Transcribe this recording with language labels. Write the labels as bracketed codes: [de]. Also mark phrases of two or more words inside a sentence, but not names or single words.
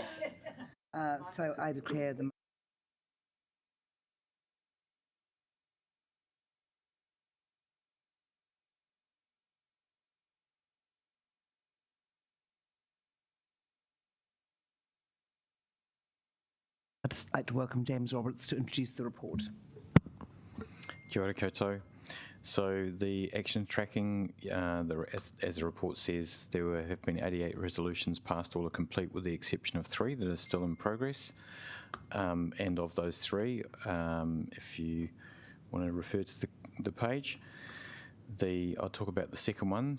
[en] So I declare the I'd just like to welcome James Roberts to introduce the report. [mi] Kia ora koutou. [en] So the action tracking, as the report says, there have been 88 resolutions passed, all are complete with the exception of 3 that are still in progress. And of those 3, if you want to refer to the page, I'll talk about the second one.